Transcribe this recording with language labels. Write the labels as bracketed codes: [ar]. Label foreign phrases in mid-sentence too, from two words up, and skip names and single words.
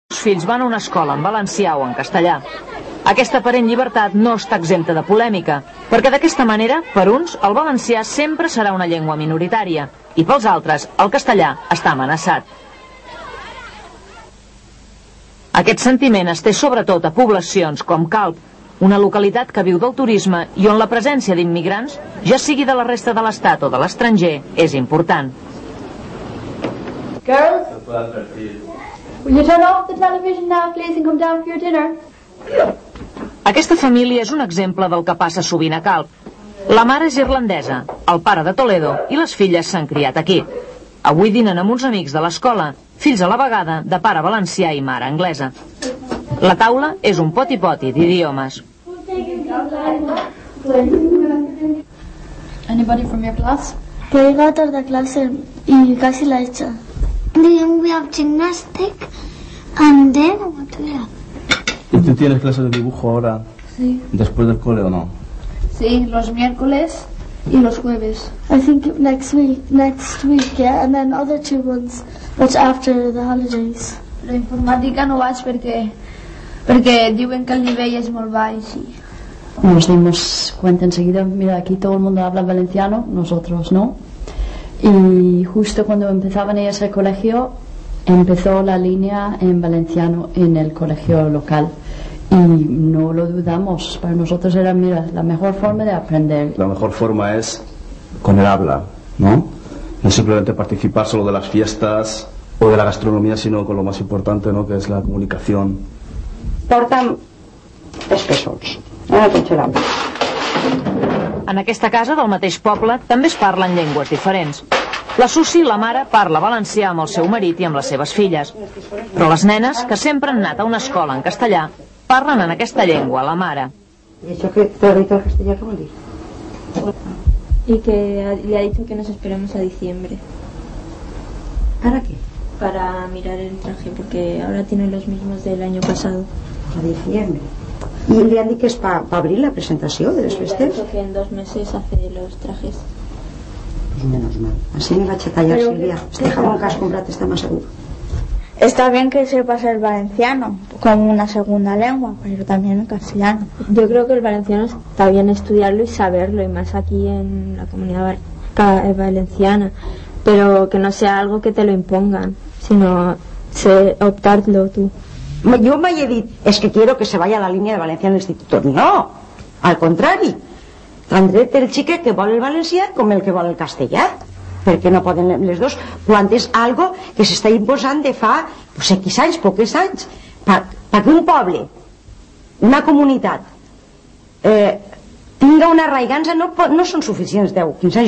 [ca] fills van a una escola en valencià o en castellà. Aquesta aparent llibertat no està exempta de polèmica, perquè d'aquesta manera, per uns, el valencià sempre serà una llengua minoritària, i pels altres, el castellà està amenaçat. Aquest sentiment es té sobretot a poblacions com Calp, una localitat que viu del turisme i on la presència d'immigrants, ja sigui de la resta de l'Estat o de l'estranger, és important. [en] Girls, will you turn off the television now, please, and come down for your dinner? [ca] Aquesta família és un exemple del que passa sovint a Calp. La mare és irlandesa, el pare de Toledo i les filles s'han criat aquí. Avui dinen amb uns amics de l'escola, fills a la vegada de pare valencià i mare anglesa. La taula és un poti-poti d'idiomes. [en] Anybody from your class? [es] Que llega de clase y casi la hecha. [en] We have gymnastic and then what do we have? [es] ¿Y tú tienes clase de dibujo ahora? Sí. ¿Después del cole o no? Sí, los miércoles y los jueves. [en] I think next week, yeah, and then other 2 months, but after the holidays. [ca] La informàtica no vaig perquè diuen que el nivell és molt baix y... [es] Nos dimos cuenta enseguida, mira, aquí todo el mundo habla valenciano, nosotros no. Y justo cuando empezaban ellas el colegio, empezó la línea en valenciano en el colegio local. Y no lo dudamos, para nosotros era, mira, la mejor forma de aprender. La mejor forma es con el habla, ¿no? No simplemente participar solo de las fiestas o de la gastronomía, sino con lo más importante, ¿no? Que es la comunicación. [ca] Porta'm espessons. En aquesta casa del mateix poble també es parlen llengües diferents. La Susi, la mare, parla valencià amb el seu marit i amb les seves filles. Però les nenes, que sempre han anat a una escola en castellà, parlen en aquesta llengua, la mare. [es] ¿Y eso que te ha dicho el castellano qué [ca] vol dir? [es] Y que le ha dicho que nos esperemos a diciembre. ¿Para qué? Para mirar el traje, porque ahora tiene los mismos del año pasado. A diciembre. ¿Y le han [ca] dit que és [es] para abrir [ca] la presentació de les festes? [es] Que en 2 meses hace los trajes. Pues menos mal. Así me [ca] vaig a tallar, [es] Silvia. Este jamón que has [ca] comprat està [es] más segur. Está bien que sepas el valenciano como una segunda lengua, pero también el castellano. Yo creo que el valenciano está bien estudiarlo y saberlo, y más aquí en la comunidad valenciana, pero que no sea algo que te lo impongan, sino optarlo tú. Yo me he dit, es que quiero que se vaya a la línea de Valencia en el instituto. [ca] No, al contrari. Tan dret el xiquet que vol el valencià com el que vol el castellà. Perquè no poden les dos, quan és algo que s'està imposant de fa X anys, pocs anys, perquè un poble, una comunitat tinga una arraigança, no són suficients 10, 15 anys.